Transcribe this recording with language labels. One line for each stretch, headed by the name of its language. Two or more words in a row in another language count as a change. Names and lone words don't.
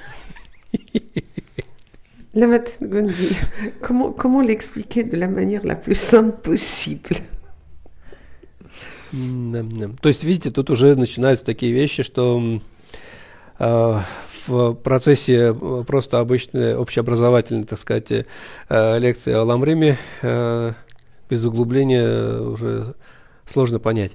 French: La Gondi, comment l'expliquer de la manière la plus simple possible?
Russian: То есть, видите, тут уже начинаются такие вещи, что в процессе просто обычной общеобразовательной, так сказать, лекции о Ламриме без углубления уже сложно понять.